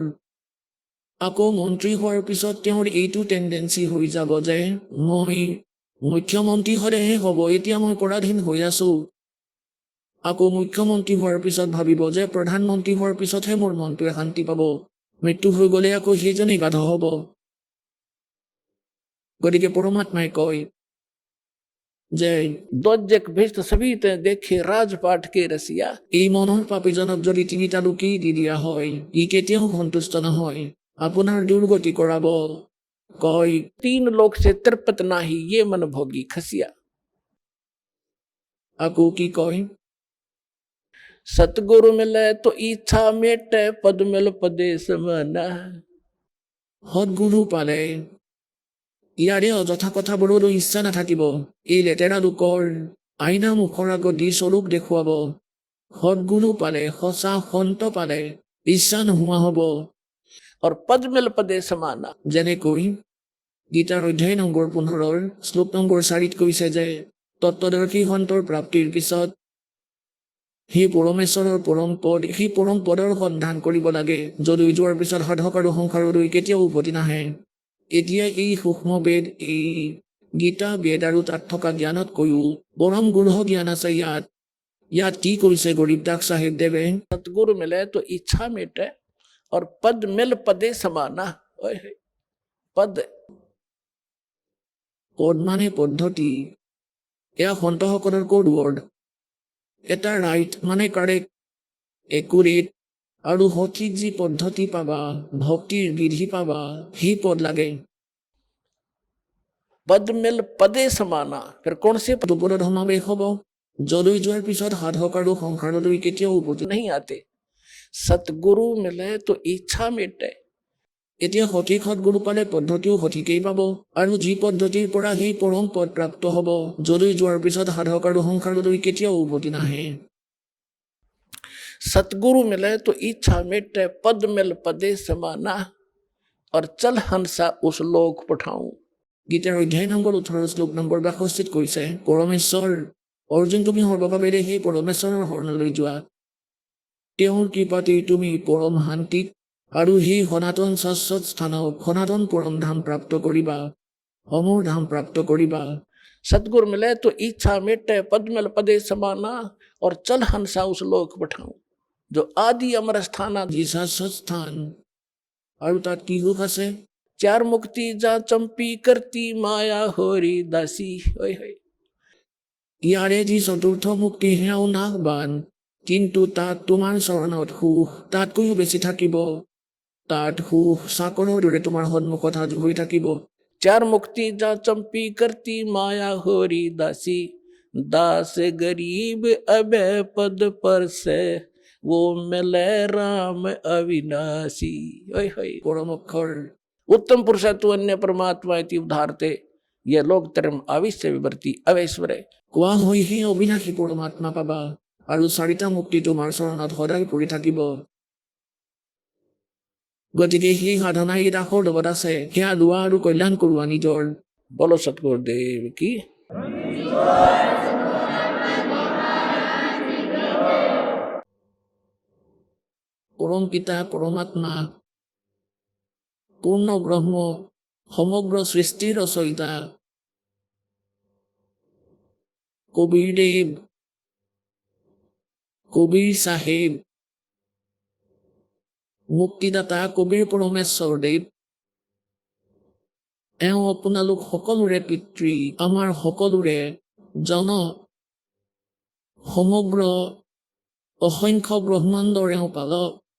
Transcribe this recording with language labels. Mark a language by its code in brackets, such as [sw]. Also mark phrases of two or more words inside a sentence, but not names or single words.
[as] আকৌ মন্ত্ৰী হোৱাৰ পিছত তেওঁৰ এইটো টেণ্ডেঞ্চি হৈ যাব যে মই মুখ্যমন্ত্ৰী হ'লেহে হ'ব, এতিয়া মই পৰাধীন হৈ আছো। আকৌ মুখ্যমন্ত্ৰী হোৱাৰ পিছত ভাবিব যে প্ৰধানমন্ত্ৰী হোৱাৰ পিছতহে মোৰ মনটোৱে শান্তি পাব। মৃত্যু হৈ গ'লে আকৌ সেইজনেই গাধ হ'ব। গতিকে পৰমাত্মাই কয় যে [hi] दोजक बहिष्ठ सभी ते देखे राजपाट के रसिया [as] এই মনৰ পাপীজনক যদি 3টা লোকেই দি দিয়া হয়, ই কেতিয়াও সন্তুষ্ট নহয়, আপোনাৰ দুৰ্গতি কৰাব। কয় [hi] 3 लोक से तरपत नाही ये मन भोगी खसिया। [as] আকৌ কি কয় [hi] सतगुरु मिले तो इच्छा मेटे पद मिल पदे समाना। [as] সৎগুৰু পালে ইয়াৰে অযথা কথাবোৰলৈ ইচ্ছা নাথাকিব। এই লেতেৰা লোকৰ আইনা মুখৰ আগত দি স্বৰূপ দেখুৱাব। সৎগুৰু পালে, সঁচা সন্ত পালে ইচ্ছা নোহোৱা হ'ব। [hi] और पद मिल पदे समाना। [as] যেনেকৈ গীতাৰ অধ্যায় নম্বৰ 15 শ্লোক নম্বৰ 4 কৈছে যে তত্ত্বদৰ্শী সন্তৰ প্ৰাপ্তিৰ পিছত সেই পৰমেশ্বৰৰ পৰম পদ, সেই পৰম পদৰ সন্ধান কৰিব লাগে, যলৈ যোৱাৰ পিছত সাধক আৰু সংসাৰলৈ কেতিয়াও উভতি নাহে। এতিয়া এই সূক্ষ্ম বেদ, এই গীতা বেদ আৰু তাত থকা জ্ঞানতকৈও পৰম গূঢ় জ্ঞান আছে ইয়াত। ইয়াত কি কৰিছে গৰীব দাস চাহেবদেৱে? [hi] सतगुरु मिले तो इच्छा मेटे और पद मिल पदे समाना। ओए होए, पद [as] পদ মানে পদ্ধতি। এয়া সন্তসকলৰ [en] code word. [as] এটা ৰাইট মানে কাৰেক্ট, একুৰেট আৰু সঠিক যি পদ্ধতি পাবা, ভক্তিৰ বিধি পাবা, সেই পদ লাগে। [hi] पद मिल पदे समाना। फिर कौन से पद [as] দুপদত সমাৱেশ হ'ব, যলৈ যোৱাৰ পিছত সাধক আৰু সংসাৰলৈ কেতিয়াও উভতি [hi] नहीं आते। सतगुरु मिले तो इच्छा मेटे। [as] এতিয়া সঠিক সৎগুৰু পালে পদ্ধতিও সঠিকেই পাব, আৰু যি পদ্ধতিৰ পৰা সেই পৰম পদ প্ৰাপ্ত হ'ব, যলৈ যোৱাৰ পিছত সাধক আৰু সংসাৰলৈ কেতিয়াও উভতি নাহে। [hi] सतगुरु मिले तो इच्छा मेटे पद मिल पदे समाना और चल हंसा उस लोक पठाऊं। [as] গীতাৰ অধ্যায় নম্বৰ 18 শ্লোক নম্বৰ 62 কৈছে পৰমেশ্বৰ অৰ্জুন, তুমি সৰ্বভাৱেৰে সেই পৰমেশ্বৰৰ শৰণলৈ যোৱা। তেওঁৰ কৃপাতেই তুমি পৰম শান্তিক আৰু সেই সনাতন শাশ্বত স্থানক, সনাতন পৰম ধাম প্ৰাপ্ত কৰিবা, অমৰ ধাম প্ৰাপ্ত কৰিবা। [hi] सतगुरु मिले तो इच्छा मेटे पद मिल पदे समाना और चल हंसा उस लोक पठाऊं। जो आदि अमर स्थाना [as] যি শাশ্বত স্থান, আৰু তাত কি সুখ আছে? [hi] चार मुक्ति जा चंपी करती माया होरी दासी ओय होय [as] ইয়াৰে যি চতুৰ্থ মুক্তি সেয়াও নাশবান, কিন্তু তাত তোমাৰ চৰণত সুখ তাতকৈও বেছি থাকিব। তাত সুখ চাকৰৰ দৰে তোমাৰ সন্মুখত সাজু হৈ থাকিব। [hi] चार मुक्ति जा चंपी करती माया होरी दासी दास गरीब अबे पद पर से वो मिले राम अविनाशी ओय होय [as] পৰম অক্ষৰ [sa] उत्तम पुरुषत्व अन्य परमात्मा इति उदाहरते ये लोक term आविश्य विवर्ती अवैश्वरे [as] কোৱা হয় সেই অবিনাশী পৰমাত্মা পাবা, আৰু চাৰিটা মুক্তি তোমাৰ চৰণত সদায় পৰি থাকিব। গতিকে সেই সাধনা এই দাসৰ লগত আছে, সেয়া লোৱা আৰু কল্যাণ কৰোৱা নিজৰ। [hi] बोलो सतगुरुदेव की [as] পৰম পিতা পৰমাত্মা পূৰ্ণ ব্ৰহ্ম সমগ্ৰ সৃষ্টিৰ ৰচয়িতা কবিৰ দেৱ কবিৰ চাহেব মুক্তিদাতা কবিৰ পৰমেশ্বৰ দেৱ, এওঁ আপোনালোক সকলোৰে পিতৃ, আমাৰ সকলোৰে জনক, সমগ্ৰ অসংখ্য ব্ৰহ্মাণ্ডৰ এওঁ পালক।